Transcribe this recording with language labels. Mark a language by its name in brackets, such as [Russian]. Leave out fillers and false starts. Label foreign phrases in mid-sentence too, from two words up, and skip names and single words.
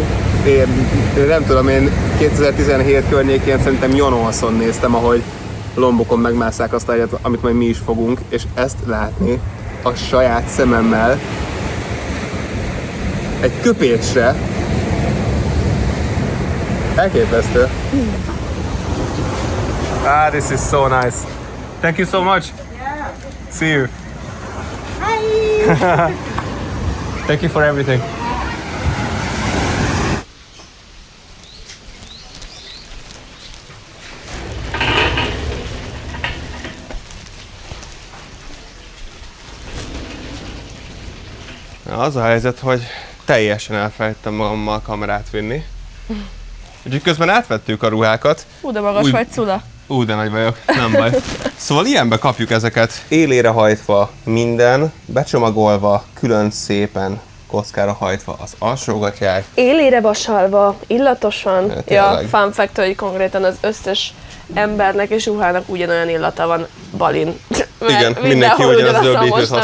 [Hungarian] Én nem tudom, én 2017 környékén szerintem Jonolson néztem, ahogy Lombokon megmásszák azt a helyet, amit majd mi is fogunk, és ezt látni a saját szememmel egy köpésre elképesztő. [English] This is so nice. Thank you so much. Yeah. See you. Hi. Thank you for everything. [Hungarian] Az a helyzet, hogy teljesen elfelejtettem magammal a kamerát vinni. Úgyhogy közben átvettük a ruhákat. De magas vagy, Cula. De nagy vagyok, nem baj. Szóval ilyenbe kapjuk ezeket. Élére hajtva minden, becsomagolva, külön szépen kockára hajtva az alsógatják. Élére vasalva, illatosan. Ja, Ja, tényleg. [English] fun fact, [Hungarian] hogy konkrétan az összes embernek és ruhának ugyanolyan illata van Balin. Mert Igen, mindenki mindenhol ugyanazt ugyanazzal döblítőt mosnak.